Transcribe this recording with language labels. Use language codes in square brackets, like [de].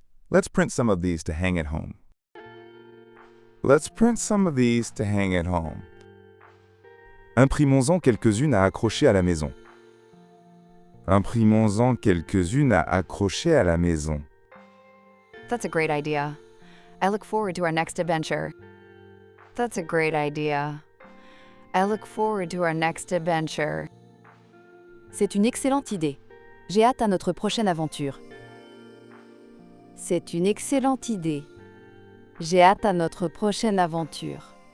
[en] Let's print some of these to hang at home. Let's print some of these to hang at home. [fr] Imprimons-en quelques-unes à accrocher à la maison. Imprimons-en quelques-unes à accrocher à la maison. [en] That's a great idea. I look forward to our next adventure. That's a great idea. I look forward to our next adventure. [fr] C'est une excellente idée. J'ai hâte à notre prochaine aventure. C'est une excellente idée. J'ai hâte à notre prochaine aventure.